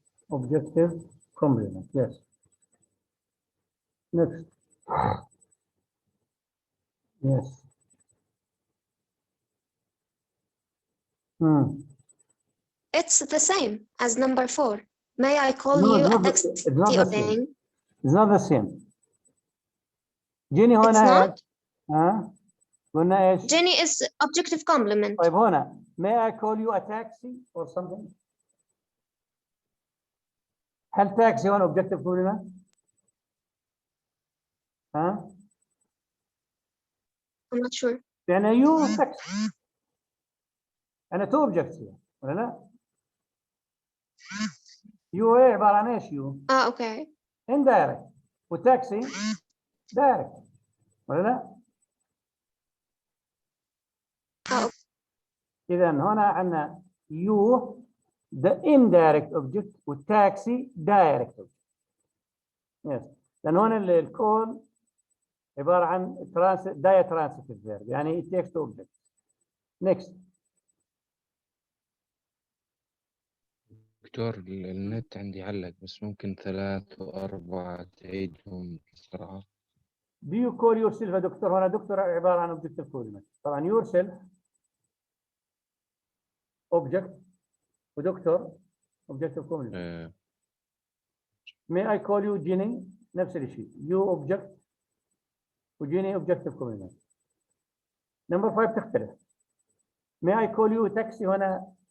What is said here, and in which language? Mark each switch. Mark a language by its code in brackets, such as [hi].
[en] Objective complement. Yes. Next. Yes. It's the same as number 4. May I call you a text thing? It's not the same. [ar] Jenny هنا قلنا ايش؟ [en] Jenny is objective complement. [ar] طيب هنا [en] may I call you a taxi or something؟ هل taxi هون objective complement؟ I'm not sure. يعني you taxi. [ar] أنا [en] two objects here [ar] ولا لا؟ you ايه عبارة عن ايش you؟ [en] Okay. indirect وتاكسي direct [ar] ولا لا؟ إذا هنا عندنا [en] you the indirect object والتاكسي direct object. Yes. [ar] لأن هنا الكول عبارة عن diatransitive verb يعني [en] it takes two objects. Next. [ar] دكتور النت عندي علق بس ممكن 3 و4 تعيدهم بسرعة. [en] Do you call yourself a doctor؟ [ar] هنا دكتور عبارة عن [en] objective complement. [ar] طبعا [en] yourself object ودكتور objective complement. May I call you Jenny؟ [ar] نفس الشيء. [en] You object وجيني objective complement. Number 5 [ar] تختلف. [en] May I call you taxi هنا